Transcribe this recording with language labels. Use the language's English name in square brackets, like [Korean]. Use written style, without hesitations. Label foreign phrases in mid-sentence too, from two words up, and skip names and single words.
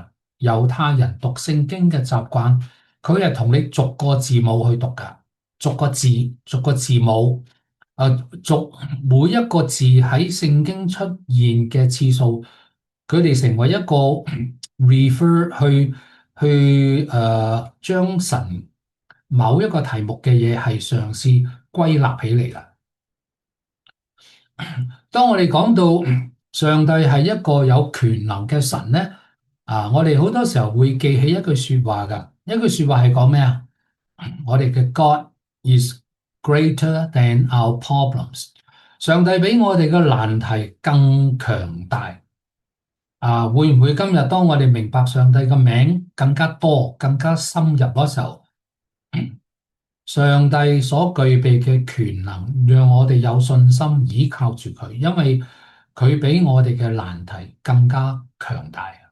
[Cantonese] 猶太人讀聖經嘅習慣，佢係同你逐個字母去讀噶，逐個字，逐個字母，逐每一個字喺聖經出現嘅次數，佢哋成為一個 refer 去將神某一個題目嘅嘢係嘗試歸納起嚟啦。當我哋講到上帝係一個有權能嘅神咧，我哋好多時候會記起一句說話噶，一句說話係講咩啊？我哋嘅 [English] God is greater than our problems。 [Cantonese] 上帝比我哋嘅難題更強大。會唔會今日當我哋明白上帝嘅名更加多、更加深入嗰時候，上帝所具備嘅權能，讓我哋有信心依靠住佢，因為佢比我哋嘅難題更加強大。